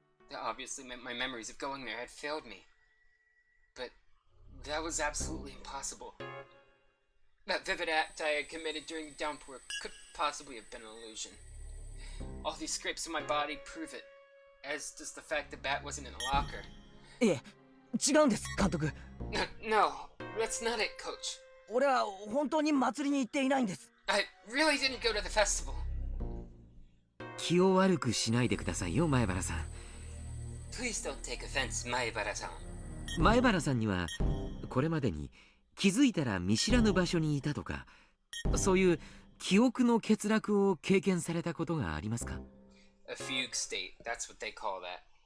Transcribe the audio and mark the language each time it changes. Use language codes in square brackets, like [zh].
[en] That obviously meant my memories of going there had failed me. But that was absolutely impossible. That vivid act I had committed during the downpour could possibly have been an illusion. All these scrapes on my body prove it, as does the fact the bat wasn't in a locker. [ja] いえ、違うんです、監督。 [en] No, that's not it, coach. [ja] 俺は本当に祭りに行っていないんです。 [en] I really didn't go to the festival. [ja] 気を悪くしないでくださいよ前原さん。 [en] Please don't take offense, Maibara-san. [ja] 前原さんにはこれまでに気づいたら見知らぬ場所にいたとかそういう記憶の欠落を経験されたことがありますか？ [en] A fugue state, that's what they call that.